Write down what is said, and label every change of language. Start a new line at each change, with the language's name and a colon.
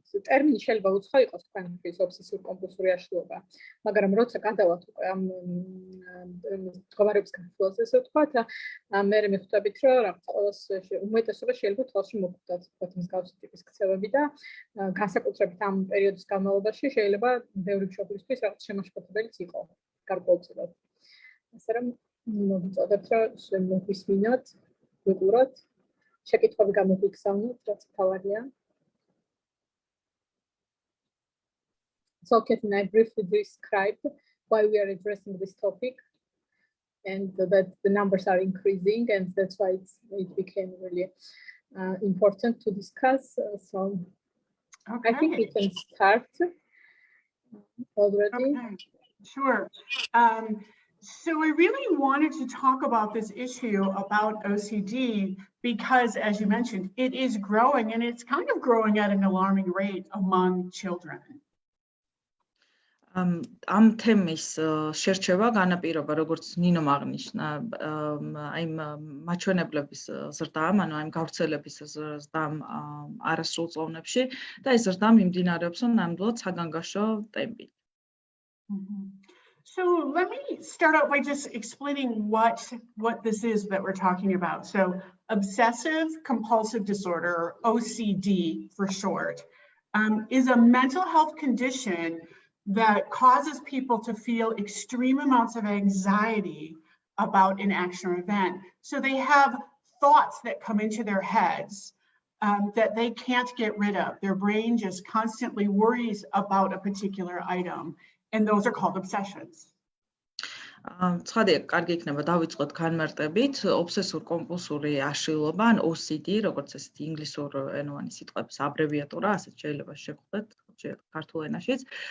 Georgian: ტერმინი შეიძლება უცხო იყოს თქვენთვის ობსესურ-კომპულსური აშლილობა, მაგრამ როცა გადავალთ უკვე ამ მდგომარეობის განხილვაზე, ესე ვთქვათ, მე მიხვდებით, რომ რაღაც ყოველს უმეტესობა შეიძლება თვალში მოგხვდათ, ვთქვათ, მსგავსი ტიპის ქცევები და განსაკუთრებით ამ პერიოდის განმავლობაში შეიძლება ბევრი მშობლისთვის რაღაც შემაშფოთებელიც იყო გარკვეულწილად. ასე რომ მოგიწოდეთ, რომ შემოგვისმინოთ, ვიყუროთ. შეკითხვები გამოგვიგზავნოთ, რაც თავარია.
English: So Kathleen, I briefly described why we are addressing this topic and that the numbers are increasing and that's why it became really important to discuss. So I think we can start already. Okay. Sure. So I really wanted to talk about this issue about OCD because, as you mentioned, it is growing and it's kind of growing at an alarming rate among children.
Georgian: ამ თემის შერჩევა განაპირობა, როგორც ნინომ აღნიშნა, აი მაჩვენებლების ზრდამ, ანუ აი გავრცელების ზრდამ არასრულწლოვნებში და ეს ზრდა მიმდინარეობს ნამდვილად საგანგაშო ტემპით.
English: So let me start out by just explaining what this is that we're talking about. So obsessive compulsive disorder, OCD for short, is a mental health condition that causes people to feel extreme amounts of anxiety about an action or event. So they have thoughts that come into their heads that they can't get rid of. Their brain just constantly worries about a particular item. And those are called obsessions.
Georgian: ცხადია, კარგი იქნება დავიწყოთ განმარტებით ობსესურ-კომპულსური აშლილობა, ან OCD, როგორც ესეთი ინგლისურენოვანი სიტყვების აბრევიატურა, ასეთ შეიძლება შეგხვდეთ ქართულ ენაშიც.